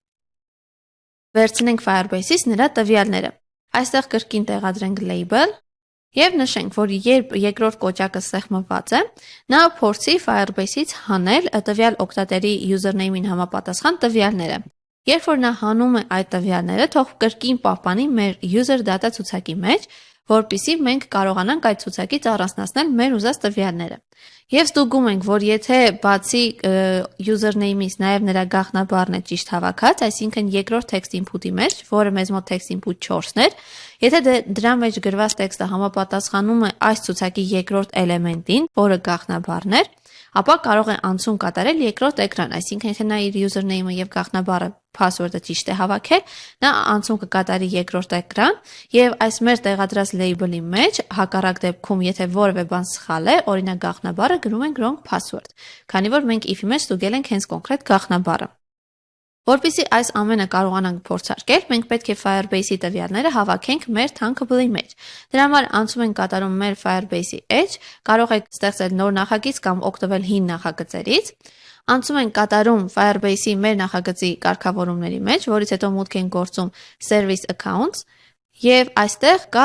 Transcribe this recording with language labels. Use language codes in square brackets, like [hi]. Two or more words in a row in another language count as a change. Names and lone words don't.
[hy] վերցնենք Firebase-ից նրա տվյալները։ Այստեղ կրկին տեղադրենք label եւ նշենք, որ երբ երկրորդ կոճակը սեղմված է, նա փորձի Firebase-ից հանել տվյալ օգտատերի username-ին համապատասխան տվյալները։ Երբ որ նա հանում է այդ տվյալները, թող կրկին պահպանի մեր [en] user data [hy] ցուցակի մեջ, որպեսզի մենք կարողանանք այդ ցուցակից առանձնացնել մեր ուզած տվյալները։ Եվ ստուգում ենք, որ եթե բացի username-ից նաև նրա գաղտնաբառն է ճիշտ հավաքած, այսինքն երկրորդ [en] text input-ի [hy] մեջ, որը մեզ մոտ [en] text input [hy] 4-ն էր, Եթե դրա մեջ գրված տեքստը համապատասխանում է այս ցուցակի երկրորդ էլեմենտին, որը գաղտնաբառն էր, ապա կարող է անցում կատարել երկրորդ էկրան, այսինքն եթե նա իր username-ը եւ գաղտնաբառը password-ը ճիշտ է հավաքել, նա անցում կկատարի երկրորդ էկրան եւ այս մեր տեղադրած label-ի մեջ հակառակ դեպքում եթե որևէ բան սխալ է, օրինակ գաղտնաբառը գրում ենք [en] wrong password, [hy] քանի որ մենք if-ի մեջ ստուգել ենք հենց կոնկրետ գաղտնաբառը։ Որպեսզի այս ամենը կարողանանք փորձարկել, մենք պետք է Firebase-ի տվյալները հավաքենք մեր Thunkable-ի մեջ։ Դրա համար անցում ենք կատարում մեր Firebase-ի edge, կարող եք ստեղծել նոր նախագիծ կամ օգտվել հին նախագծերից։ Անցում ենք կատարում Firebase-ի մեր նախագծի կարգավորումների մեջ, որից հետո մուտք ենք գործում [en] Service Accounts [hy] եւ այստեղ կա